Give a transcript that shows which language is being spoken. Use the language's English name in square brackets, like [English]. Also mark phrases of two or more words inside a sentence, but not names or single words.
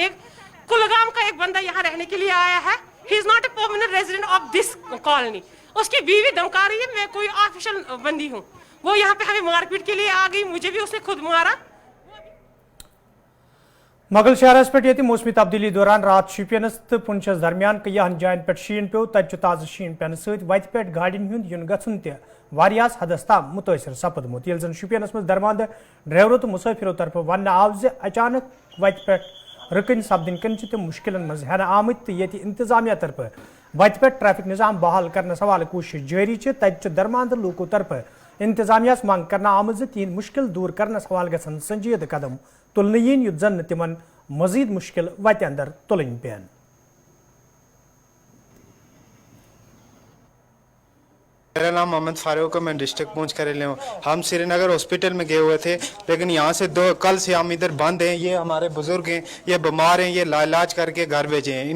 [Hindi] एक कुलगाम का एक बंदा यहाँ रहने के लिए आया है, [English] he is not a permanent resident of this colony. [Hindi] उसकी बीवी धमका रही है, मैं कोई ऑफिशियल बंदी हूँ। वो यहाँ पे हमें मारपीट के लिए आ गई, मुझे भी उसने खुद मारा। [Kashmiri] मगल शहरस पे ये मौसमी तब्दीली दौरान रात शुपियनस तो पुंछस दरमियान कई जायन पे शीन पे तत ताज़ शीन पेन सत वत पे गाड़िन हुंद युन गछुन तस हदस तम मुतासर सपदमुत ये जन शुपियनस मज दरमाद ड्राइवरों तो मुसाफिरों तरफ वन आव अचानक वत पे रकन सपदन कन तम मुश्किल मज हेन आमत तो ये इंतजामिया तरफ वत पे ट्रैफिक निज़ाम बहाल करने सवाल कोशिश जारी तत दरमाद लूकों तरफ इंतजामिया मांग करना आमज तीन मुश्किल दूर करने सवाल गसन संजीद कदम तुलन यीन युत जन तिमन मजीद मुश्किल वत अंदर तुलन पेन। [Hindi] मेरा नाम मोहम्मद फारूक है, मैं डिस्ट्रिक्ट पूंछ करेले हूँ। हम श्रीनगर हॉस्पिटल में गए हुए थे, लेकिन यहाँ से कल से हम इधर बंद हैं। ये हमारे बुजुर्ग हैं, ये बीमार हैं, ये इलाज करके घर भेजे हैं।